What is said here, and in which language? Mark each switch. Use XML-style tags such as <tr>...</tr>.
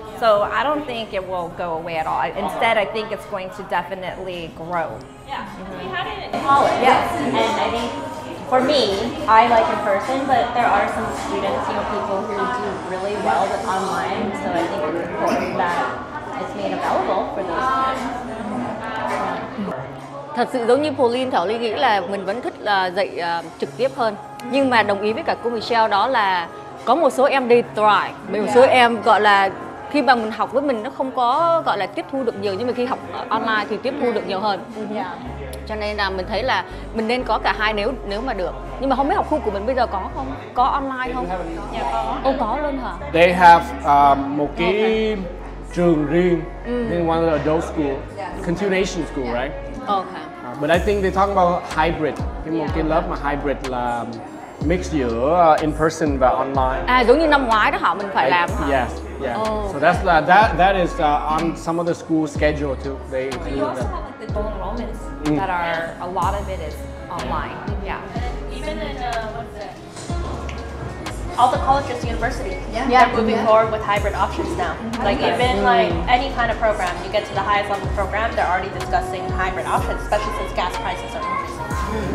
<en>So I don't think it will go away at all. Instead, I think it's going to definitely grow. Yeah, we had it in college. Yes. And I think for me, I like in person, but there are some students, people who do really well with online. So I think it's important that it's made available for those students.</en> <vi>Thật sự giống như Pauline, Thảo Ly nghĩ là mình vẫn thích là dạy trực tiếp hơn. Nhưng mà đồng ý với cả cô Michelle đó là có một số em đi try, một số em gọi là khi mà mình học với mình nó không có gọi là tiếp thu được nhiều, nhưng mà khi học online thì tiếp thu được nhiều hơn. Cho nên là mình thấy là mình nên có cả hai nếu mà được. Nhưng mà không biết học khu của mình bây giờ có không? Có online không? Dạ có. Ô, có luôn hả?</vi> <en>They have</en> <vi>một cái trường riêng liên quan đến</vi> <en>adult school, continuation school, right? Okay. But I think they talk about hybrid,</en> <vi>một cái lớp mà hybrid là mix giữa in person và online. Giống như năm ngoái đó họ mình phải làm hả?</vi> <en>Yes, yeah. Oh, So that's that is on some of the school schedule too. They include that. the dual enrollments that are, a lot of it is online. Yeah. Even in what's it? All the colleges, universities, Yeah. they're moving forward with hybrid options now. Like even like any kind of program, you get to the highest level program, they're already discussing hybrid options, especially since gas prices are increasing.</en>